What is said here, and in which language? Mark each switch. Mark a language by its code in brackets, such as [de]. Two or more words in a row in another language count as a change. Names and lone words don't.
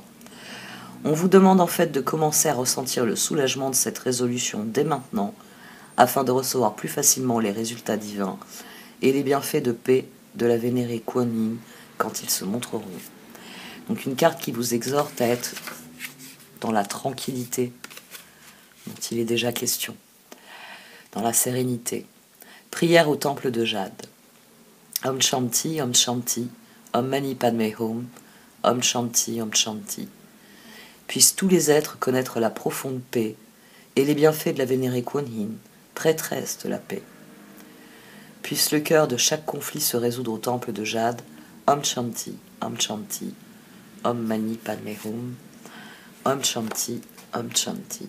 [fr] On vous demande en fait de commencer à ressentir le soulagement de cette résolution dès maintenant, afin de recevoir plus facilement les résultats divins et les bienfaits de paix de la vénérée Kuan Yin quand ils se montreront. Donc une carte qui vous exhorte à être dans la tranquillité dont il est déjà question, dans la sérénité. Prière au temple de Jade. [sa] Om Shanti, Om Shanti, Om Mani Padme Hum, Om Shanti, Om Shanti. [fr] Puissent tous les êtres connaître la profonde paix et les bienfaits de la vénérée Kuan Yin, prêtresse de la paix. Puisse le cœur de chaque conflit se résoudre au temple de Jade. [sa] Om Shanti, Om Shanti, Om Mani Padme Hum, Om Shanti, Om Shanti.